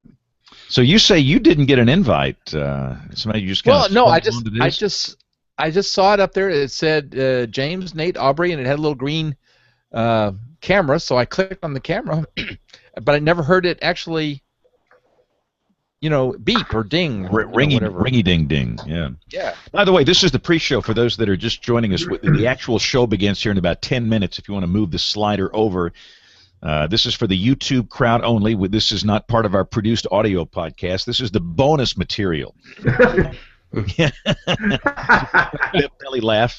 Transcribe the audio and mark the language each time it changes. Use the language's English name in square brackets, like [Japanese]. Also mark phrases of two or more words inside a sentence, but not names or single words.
[English] So you say you didn't get an invite? Somebody just well, no, I just saw it up there. It said James, Nate, Aubrey, and it had a little green camera. So I clicked on the camera, but I never heard it actually, beep or ding, ringy ding ding. Yeah. Yeah. By the way, this is the pre-show for those that are just joining us. The actual show begins here in about 10 minutes. If you want to move the slider over. This is for the YouTube crowd only. This is not part of our produced audio podcast. This is the bonus material. Belly laugh.